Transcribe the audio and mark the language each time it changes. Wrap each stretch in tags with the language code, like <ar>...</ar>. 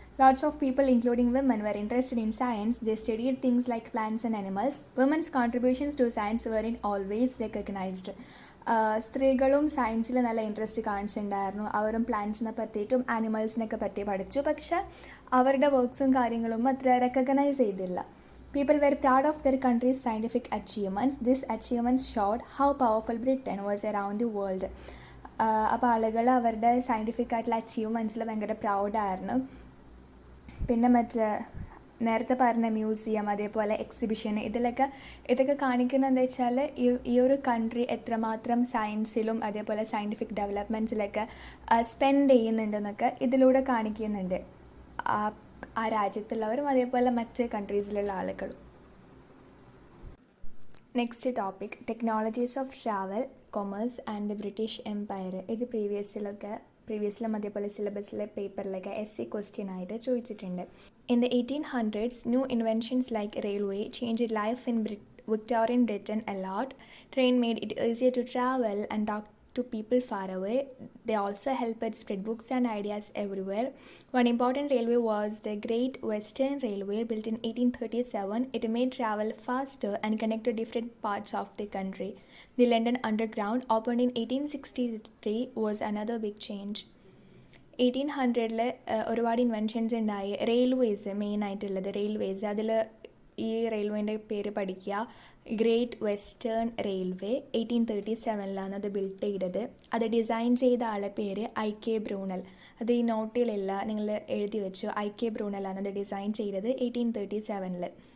<en>Lots of people including women were interested in science. They studied things like plants and animals. Women's contributions to science were in always recognised.</en> <ml>സ്ത്രീകളും സയൻസിൽ നല്ല interest കാണിച്ചിട്ടുണ്ടായിരുന്നു. അവരും പ്ലാന്റ്സിനെ പറ്റിയിട്ടും ആനിമൽസിനൊക്കെ പറ്റി പഠിച്ചു. പക്ഷെ അവരുടെ വർക്ക്സും കാര്യങ്ങളും അത്ര റെക്കഗ്നൈസ് ചെയ്തില്ല.</ml> <en>People were proud of their country's scientific achievements. These achievements showed how powerful Britain was around the world.</en> <ml>അപ്പോൾ ആളുകൾ അവരുടെ സയൻറ്റിഫിക് ആയിട്ടുള്ള അച്ചീവ്മെൻറ്റ്സിൽ ഭയങ്കര പ്രൗഡായിരുന്നു. പിന്നെ മറ്റേ നേരത്തെ പറഞ്ഞ മ്യൂസിയം അതേപോലെ എക്സിബിഷൻ ഇതൊക്കെ കാണിക്കുന്നത് എന്താ വെച്ചാൽ ഈ ഒരു കൺട്രി എത്രമാത്രം സയൻസിലും അതേപോലെ സയൻറ്റിഫിക് ഡെവലപ്മെൻറ്റ്സിലൊക്കെ സ്പെൻഡ് ചെയ്യുന്നുണ്ടെന്നൊക്കെ ഇതിലൂടെ കാണിക്കുന്നുണ്ട് ആ രാജ്യത്തുള്ളവരും അതേപോലെ മറ്റ് കൺട്രീസിലുള്ള ആളുകളും.</ml> <en>Next topic technologies of travel, commerce and the British empire.</en> <ml>ഇത് പ്രീവിയസിലും അതേപോലെ സിലബസിലെ പേപ്പറിലൊക്കെ SC ക്വസ്റ്റ്യൻ ആയിട്ട് ചോദിച്ചിട്ടുണ്ട്.</ml> <en>In the 1800s new inventions like railway changed life in Victorian Britain a lot. Train made it easier to travel and talk to people far away. They also helped spread books and ideas everywhere. One important railway was the Great Western Railway, built in 1837. It made travel faster and connected different parts of the country. The London Underground, opened in 1863, was another big change.</en> <ml>1800-ൽ ഒരുപാട് inventions ഉണ്ടായി. Railways main ആയിട്ടുള്ളത് railways. അതിൽ ഈ റെയിൽവേൻ്റെ പേര് പഠിക്കുക, great western railway. 1837 അത് build ചെയ്തത്. അത് ഡിസൈൻ ചെയ്ത ആളെ പേര് IK ബ്രൂണൽ. അത് ഈ നോട്ടിലില്ല, നിങ്ങൾ എഴുതി വെച്ചു. IK ബ്രൂണലാണ് അത് ഡിസൈൻ ചെയ്തത് 1837.</ml>